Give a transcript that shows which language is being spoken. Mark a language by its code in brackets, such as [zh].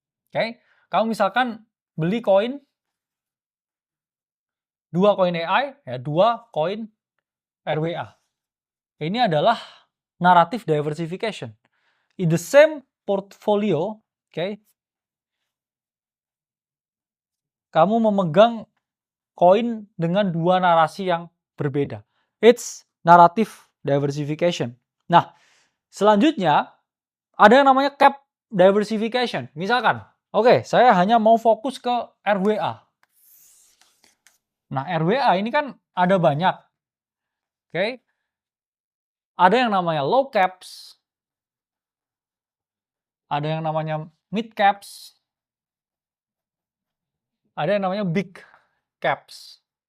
[id] Oke. Kamu misalkan beli koin, dua koin AI, ya, dua koin RWA. Ini adalah narrative diversification. [en] In the same portfolio, [id] kamu memegang koin dengan dua narasi yang berbeda. [en] It's narrative diversification. [id] Nah, selanjutnya ada yang namanya cap diversification. Misalkan, saya hanya mau fokus ke RWA. Nah, RWA ini kan ada banyak. Ada yang namanya low caps, ada yang namanya mid caps, ada yang namanya big caps.